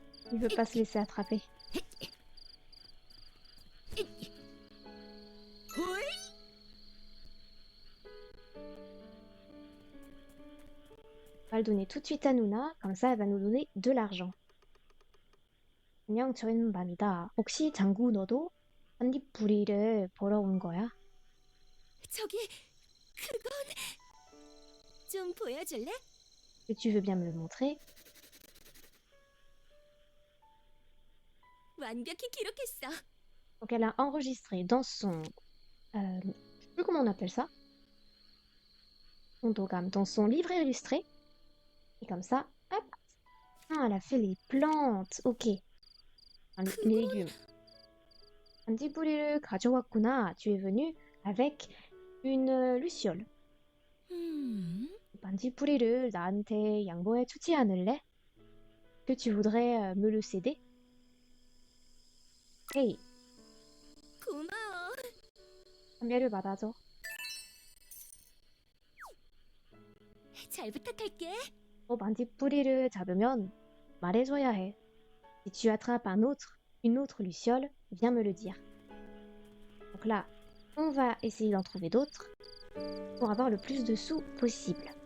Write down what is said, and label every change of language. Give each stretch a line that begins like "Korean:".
French: Il veut pas se laisser attraper.
Korean: 호이!
French: On va le donner tout de suite à Nuna, comme ça elle va nous donner de l'argent.
Korean: 안녕, 저희는 밤이다. 혹시 장구 너도 한입부리를 보러 온 거야? 저기 그건 좀 보여줄래?
French: Que tu veux bien me le montrer?
Korean: 완벽히 기록했어.
French: Donc elle a enregistré dans son... je sais plus comment on appelle ça. Son dogam, dans son livre illustré. Et comme ça, hop, Ah, elle a fait les plantes. Ok. Enfin, les légumes.
Korean: 반딧불이를 가져왔구나.
French: Tu es venu avec une luciole.
Korean: 반딧불이를 나한테 양보해 주지 않을래?
French: Que tu voudrais me le céder? Hey,
Korean: 고마워. 판매를 받아줘. 잘 부탁할게. 반딧불이를 잡으면 말해줘야 해.
French: Si tu attrapes une autre luciole, viens me le dire. Donc là, on va essayer d'en trouver d'autres pour avoir le plus de sous possible.